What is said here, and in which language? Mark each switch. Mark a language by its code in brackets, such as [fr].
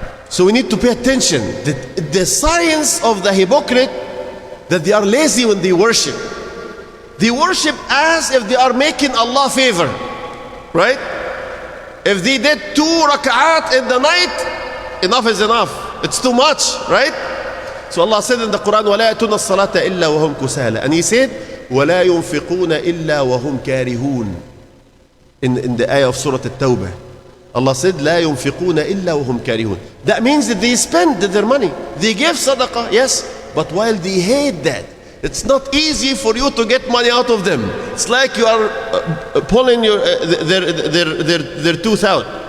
[en] So we need to pay attention. The signs of the hypocrite, that they are lazy when they worship. They worship as if they are making Allah favor, right? If they did 2 rak'at in the night, enough is enough. It's too much, right? So Allah said in the Quran, [ar] وَلَا يَأْتُونَ الصَّلَاةَ إِلَّا وَهُمْ كُسَالَى. [en] And He said, [ar] وَلَا يُنْفِقُونَ إِلَّا وَهُمْ كَارِهُونَ. [en] In the ayah of Surah At-Tawbah, Allah said, [ar] لَا يُنْفِقُونَ إِلَّا وَهُمْ كَارِهُونَ. [en] That means that they spend their money. They give sadaqah, yes, but while they hate that. It's not easy for you to get money out of them. It's like you are pulling their tooth out.